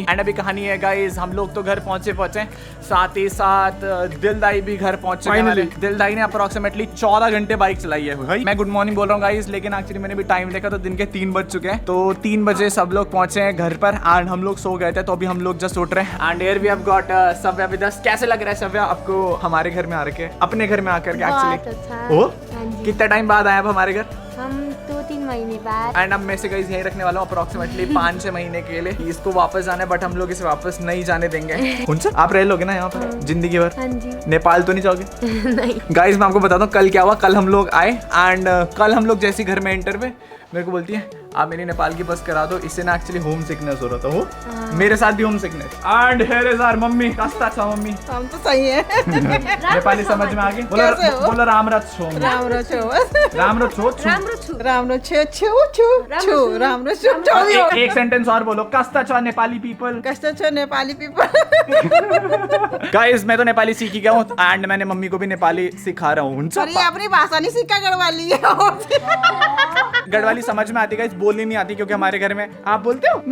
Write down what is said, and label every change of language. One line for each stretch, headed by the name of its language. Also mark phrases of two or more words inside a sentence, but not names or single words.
Hindi: एंड अभी कहानी है गाइस, हम लोग तो घर पहुंचे साथ ही साथ दिलदाई भी घर पहुंचे। दिलदाई ने अप्रोक्सीमेटली 14 घंटे बाइक चलाई है भाई। मैं
English: good morning
Hindi: बोल रहा हूँ गाइस, लेकिन एक्चुअली मैंने भी टाइम देखा तो दिन के 3 बज चुके हैं। तो 3 बजे सब लोग पहुंचे हैं घर पर एंड हम लोग सो गए थे। तो अभी हम लोग जस्ट उठ रहे हैं एंड
English: here we have got Savya with us.
Hindi: कैसे लग रहा है सव्या आपको हमारे घर में आके, अपने घर में आकर के? एक्चुअली ओ कितना टाइम बाद आए आप हमारे घर? हम 2-3 महीने बाद। एंड अब मैं से गाइस यहीं रखने वाला हूँ अप्रोक्सीमेटली 5-6 महीने के लिए। इसको वापस जाना है बट हम लोग इसे वापस नहीं जाने देंगे। आप रह लोगे ना यहाँ पर जिंदगी भर? हाँ जी। नेपाल तो नहीं जाओगे? नहीं। गाइस मैं आपको बताता हूँ कल क्या हुआ। कल हम लोग आए एंड कल हम लोग जैसे घर में एंटर हुए मेरे को बोलती है आप मेरी नेपाल की बस करा दो। इससे ना एक्चुअली
English: home sickness
Hindi: हो रहा था। वो मेरे साथ भी
English: home sickness. and here is our mummy.
Nepali: कस्ता था मम्मी?
Hindi: हम तो सही है। नेपाली समझ में आ गई? बोलो
Nepali: रामरथ छो। रामरथ छो। रामरथ छो। रामरथ छो छो छो छो। रामरथ छो।
Hindi: एक सेंटेंस और बोलो।
Nepali: कस्ता छो
English: Nepali people.
Nepali: कष्ट छो
English: Nepali people.
Hindi: गाइस मैं तो नेपाली सीख ही गया हूँ एंड मैंने मम्मी को भी नेपाली सिखा रहा हूँ। और ये अपनी भाषा नहीं सीखा गढ़वाली है। गढ़वाली समझ में आती है, बोलनी नहीं आती क्योंकि हमारे घर में आप बोलते हो।